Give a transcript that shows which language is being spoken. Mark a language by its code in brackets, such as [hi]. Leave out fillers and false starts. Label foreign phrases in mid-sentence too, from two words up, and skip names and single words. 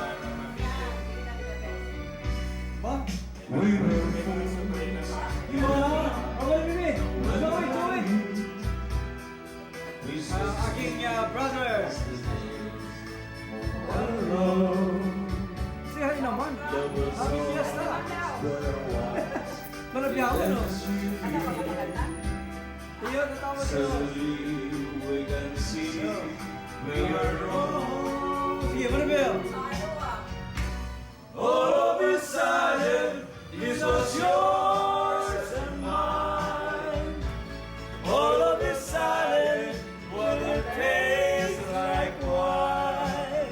[en] We were fools. You are? Okay, baby. Joey, Joey. We said [tl] Aking brother. [en] hello. Say hi naman. Happy Fiesta. [tl] Malabyaw mo, no? Iyo, natawag ko. [en] Suddenly we can see we are wrong. [tl] Sige, malabyaw. [en] All of a sudden, this was yours and mine. All of a sudden, what it tastes like wine.